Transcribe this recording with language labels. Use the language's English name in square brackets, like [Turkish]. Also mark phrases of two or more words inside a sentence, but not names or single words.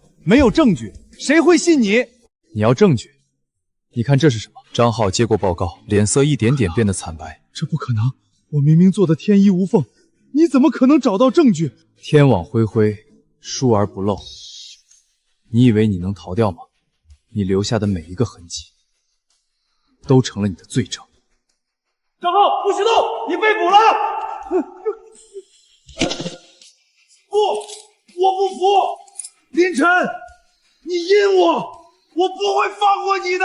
[Chinese] 沒有證據，誰會信你？你要證据？你看這是什麼？張浩接過報告，臉色一點點變得慘白。這不可能，我明明做得天衣無縫，你怎麼可能找到證據？天網恢恢，疏而不漏。你以為你能逃掉嗎？你留下的每一個痕迹，都成了你的罪證。张浩，不许动！你被捕了！不，我不服！林晨，你阴我，我不会放过你的！